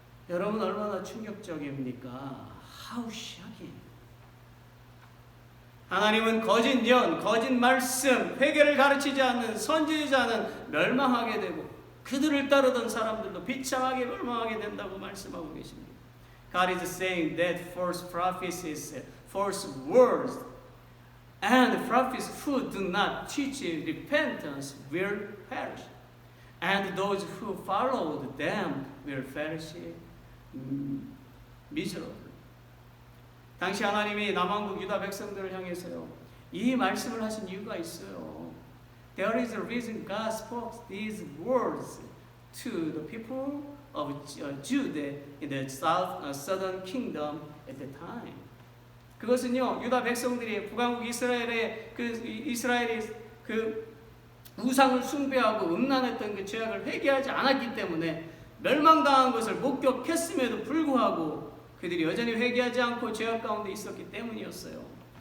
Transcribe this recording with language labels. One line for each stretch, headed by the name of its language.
Korean: 여러분 얼마나 충격적입니까?
English: How shocking.
Korean: 하나님은 거짓 년, 거짓 말씀, 회개를 가르치지 않는 선지자는 멸망하게 되고 그들을 따르던 사람들도 비참하게 멸망하게 된다고 말씀하고 계십니다.
English: God is saying that false prophecies, false words, and prophets who do not teach repentance will perish, and those who followed them will perish miserably.
Korean: 당시 하나님이 남왕국 유다 백성들을 향해서요 이 말씀을 하신 이유가 있어요.
English: There is a reason God spoke these words to the people of Judah in the southern kingdom at the time.
Korean: 그것은요 유다 백성들이 북왕국 이스라엘의 이스라엘이 우상을 숭배하고 음란했던 그 죄악을 회개하지 않았기 때문에 멸망당한 것을 목격했음에도 불구하고 그들이 여전히 회개하지 않고 죄악 가운데 있었기 때문이었어요.